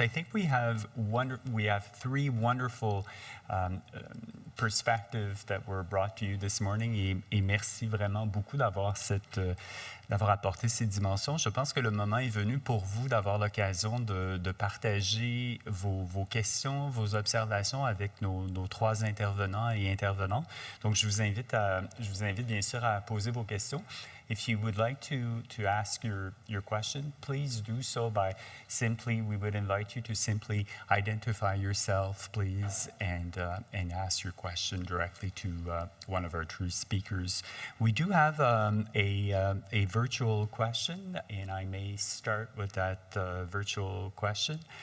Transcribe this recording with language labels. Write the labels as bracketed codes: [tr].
[en] I think we have three wonderful perspectives that were brought to you this morning, [fr] et merci vraiment beaucoup d'avoir apporté ces dimensions. Je pense que le moment est venu pour vous d'avoir l'occasion de partager vos questions, vos observations avec nos trois intervenants et intervenantes. Donc, je vous invite bien sûr à poser vos questions. [en] If you would like to ask your question, please do so by we would invite you to simply identify yourself, please, and ask your question directly to one of our true speakers. We do have a virtual question, and I may start with that virtual question.